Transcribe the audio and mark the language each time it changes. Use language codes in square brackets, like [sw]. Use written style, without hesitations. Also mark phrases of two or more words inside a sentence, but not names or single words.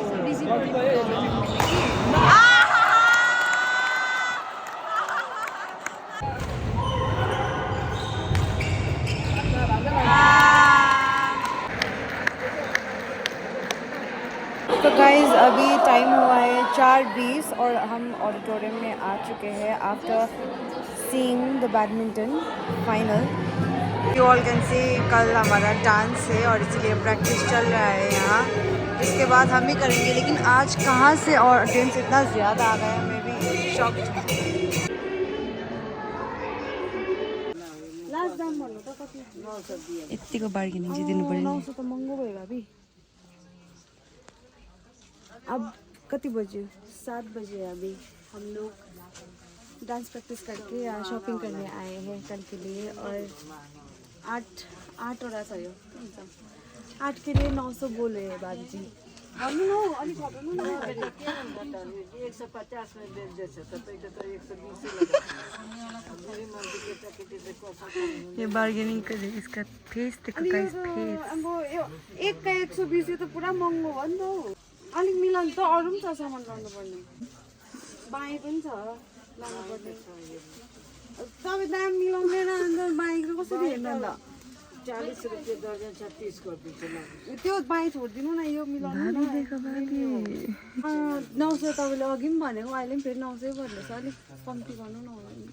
[hi] तो गाइज़ अभी टाइम हुआ है 4:20 और हम ऑडिटोरियम में आ चुके हैं [en] after seeing the badminton final. you all can see [hi] कल हमारा डांस है और इसलिए प्रैक्टिस चल रहा है यहाँ, इसके बाद हम ही करेंगे। लेकिन आज कहाँ से ऑडियंस इतना ज़्यादा आ गया, मैं भी शॉक्ड। [ne] यति को बार्गेनिङ चाहिँ दिनु पर्यो नि। त महँगो भयो भाभी। अब कति बजे? 7 बजे। [hi] अभी हम लोग डांस प्रैक्टिस करके यहाँ शॉपिंग करने आए हैं कल के लिए, और 8 सही हो 8 के लिए 900 बोले हैं बाबू जी। ये बार्गेनिङ करे, इसका फेस देखो गाइस, फेस अब एक का 120 तो पूरा [ne] महँगो हो नि त। अलिक मिलाउनु त, अरू पनि छ सामान लाउनु पर्ने, बाई पनि छ लाउनु पर्ने। तपाईँ दाम मिलाउँदैन अन्त बाई कसरी हेर्नु अन्त? 40 रुपियाँ दर्जन छ, 30 गरिदिन्छु। त्यो बाई छोडिदिनु न, यो मिलाउनु न। 900 तपाईँले अघि पनि भनेको, अहिले पनि फेरि 900 भन्दैछ, अलिक कम्ती गर्नु न।